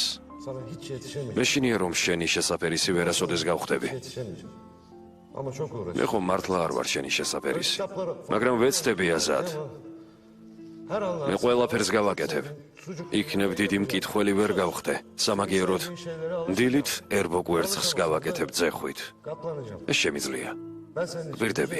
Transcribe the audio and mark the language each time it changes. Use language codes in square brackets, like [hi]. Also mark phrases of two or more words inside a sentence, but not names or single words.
[tr] Sana hiç yetişemeyeceğim. [ka] მეშინია რომ შენი შესაფერისი ვერასოდეს გავხდები. [tr] Yetişemeyeceğim. Ama çok [ka] მე [tr] uğraşıyorum. [ka] ხომ მართლა არ ვარ შენი შესაფერისი. მაგრამ ვეცდები აზად. მე ყველაფერს გავაკეთებ. იქნებ დიდი მკითხველი ვერ გავხდე. სამაგიეროდ დილით ერბო კვერცხს გავაკეთებ ძეხვით. ეს შემიძლია. გვირდები.